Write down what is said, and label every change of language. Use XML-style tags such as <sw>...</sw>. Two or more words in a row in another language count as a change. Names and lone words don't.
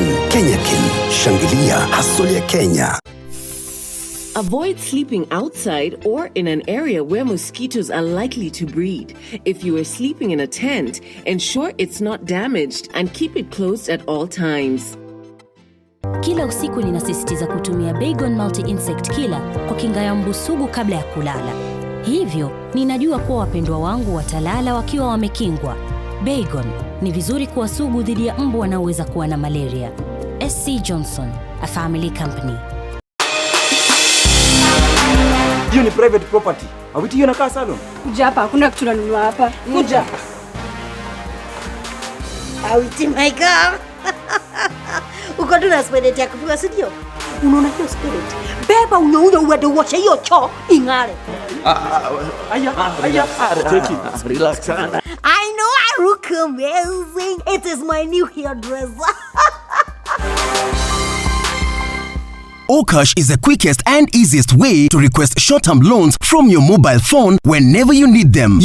<sw>Kenya Kin, Shangilia, Hustle ya Kenya.</sw> <en>Avoid sleeping outside or in an area where mosquitoes are likely to breed. If you are sleeping in a tent, ensure it's not damaged and keep it closed at all times.</en> <sw>kila usiku ninasisitiza kutumia Baygon Multi-Insect Killer kwa kinga ya mbu sugu kabla ya kulala. Hivyo, ninajua kuwa wapendwa wangu watalala wakiwa wamekingwa. Baygon ni vizuri kuwa sugu dhidi ya mbu wanaoweza kuwa na malaria.</sw> <en>SC Johnson, a family company.</en> <sw>Hiyo ni</sw> <en>private property.</en> <sw>Awiti hiyo nakaa salon. Kuja hapa, hakuna kitu tunanunua hapa. Kuja. Awiti</sw> <en>my girl.</en> <sw>Uko tu na spirit ya kufuga studio. Unaona hiyo spirit? Beba unyo uende uoshe hiyo choo ing'are. Aya.</sw> <en>Take it. Relax. I know I look amazing. It is my new hairdresser. Okash is the quickest and easiest way to request short-term loans from your mobile phone whenever you need them.</en>